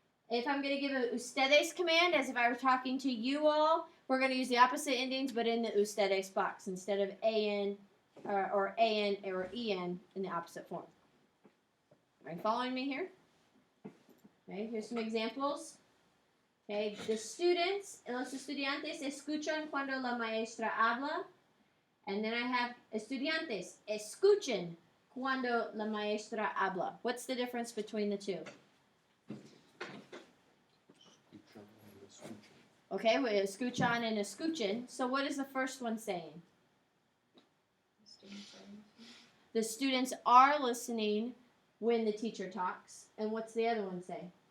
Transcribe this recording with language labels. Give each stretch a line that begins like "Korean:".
English: If I'm going to give a ustedes command, as if I were talking to you all, we're going to use the opposite endings, but in the ustedes box instead of an or en or en in the opposite form. Are you following me here? Okay, here's some examples. Okay, the students,
Spanish: los estudiantes escuchan cuando la maestra habla.
English: And then I have
Spanish: estudiantes escuchen cuando la maestra habla.
English: What's the difference between the two? Okay, we escuchan and escuchen. So what is the first one saying? The students are listening when the teacher talks. And what's the other one say?